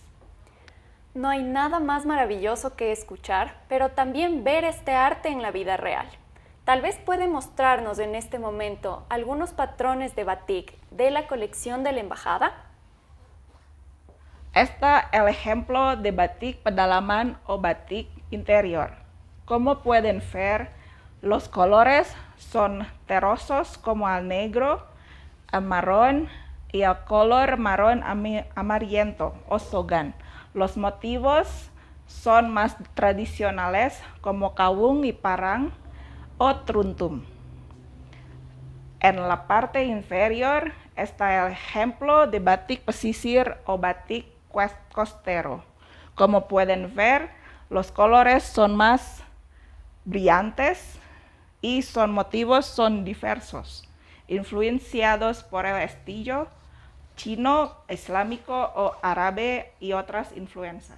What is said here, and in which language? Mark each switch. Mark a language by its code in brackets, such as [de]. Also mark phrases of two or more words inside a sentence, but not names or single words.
[es] No hay nada más maravilloso que escuchar, pero también ver este arte en la vida real. Tal vez puede mostrarnos en este momento algunos patrones de batik de la colección de la embajada. Está el ejemplo de [id] batik pedalaman [es] o batik interior. Como pueden ver, los colores son terrosos como el negro, el marrón y el color marrón amarillento o sogan. Los motivos son más tradicionales como kawung y parang o truntum. En la parte inferior está el ejemplo de [id] batik pesisir [es] o batik costero. Como pueden ver, los colores son más brillantes y son motivos son diversos, influenciados por el estilo chino, islámico o árabe y otras influencias.